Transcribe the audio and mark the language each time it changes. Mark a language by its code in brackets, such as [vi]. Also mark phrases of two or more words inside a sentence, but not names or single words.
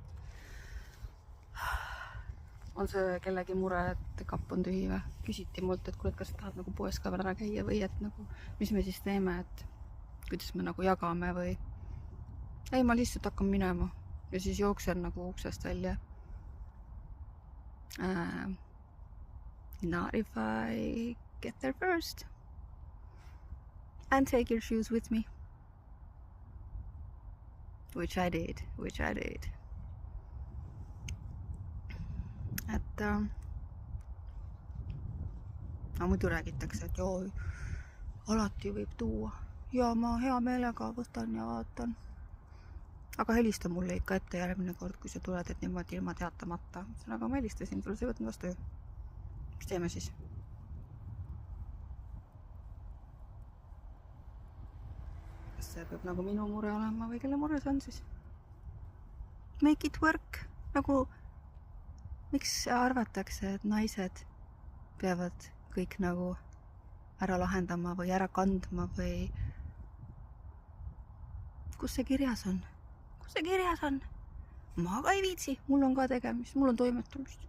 [et] On see kellegi mure, et kapp on tühi või? Küsiti mult, et kuule, kas tahad nagu poes ka veel ära käia või et nagu, mis me siis teeme, et kuidas me nagu jagame või? Ei, ma lihtsalt hakkan minema ja siis jooksen nagu uksest välja. [en] Not if I get there first. And take your shoes with me. Which I did. [et] Et muidu räägitakse, et joo, alati võib tuua. Ja ma hea meelega võtan ja vaatan. Aga helista mulle ikka ette järgmine kord, kui sa tuled, et niimoodi ilma teatamata. Aga ma helistasin, sulle sa ei võtnud vastu ju. Mis teeme siis? Kas see peab nagu minu mure olema või kelle mure see on siis? [en] Make it work. [et] Nagu miks arvatakse, et naised peavad kõik nagu ära lahendama või ära kandma või kus see kirjas on? Kus see kirjas on? Ma ka ei viitsi, mul on ka tegemist, mul on toimetamist.